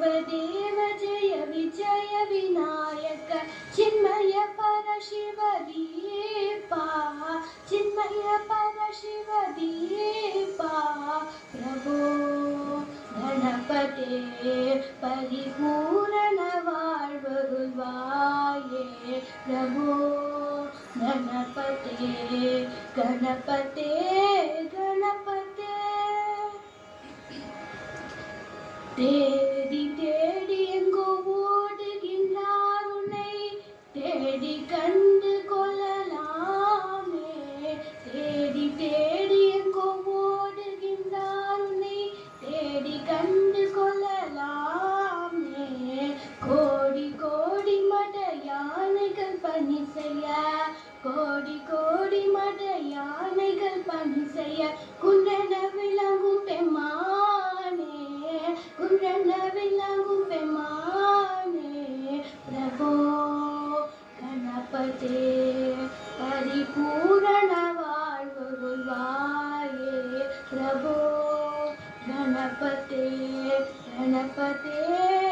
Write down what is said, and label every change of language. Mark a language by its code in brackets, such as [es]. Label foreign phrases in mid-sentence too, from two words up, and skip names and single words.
[sa] देव जय विजय विनायक चिन्मय परशिव दीपा चिन्मय परशिव दीपा प्रभो गणपते परिपूर्ण वाळ्वरुळ्वाये प्रभो गणपते गणपते गणपते [ta] தேடி தேடி எங்கோ ஓடுகின்றார் உன்னை தேடி கண்டு கொள்ளலாமே தேடி தேடி எங்கோ ஓடுகின்றார் உன்னை தேடி கண்டு கொள்ளலாமே கோடி கோடி மட யானைகள் பணி செய்ய கோடி கோடி மட யானைகள் பணி செய்ய குன்றன விளங்கும் பெம்மானே குன்றன விளங்கும் பெம்மானே [sa] பிரபோ गणपते परिपूर्ण वाळ्वरुळ्वाये प्रभो गणपते गणपते